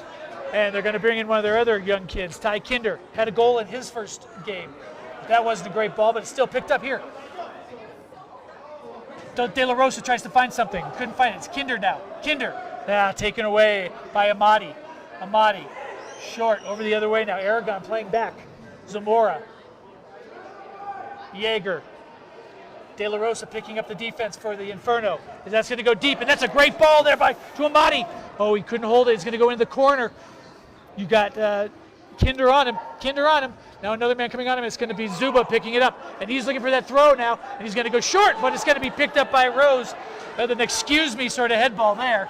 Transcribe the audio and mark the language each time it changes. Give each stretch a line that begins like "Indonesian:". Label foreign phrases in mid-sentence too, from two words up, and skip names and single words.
English: And they're going to bring in one of their other young kids. Ty Kinder had a goal in his first game. That wasn't a great ball, but it's still picked up here. De La Rosa tries to find something. Couldn't find it. It's Kinder now. Kinder. Taken away by Amati. Amati. Short. Over the other way now. Aragon playing back. Zamora. Jaeger. De La Rosa picking up the defense for the Inferno. That's going to go deep, and that's a great ball there to Amati. Oh, he couldn't hold it. It's going to go into the corner. You got Kinder on him. Now another man coming on him. It's going to be Zuba picking it up. And he's looking for that throw now. And he's going to go short, but it's going to be picked up by Rose. An excuse me sort of head ball there.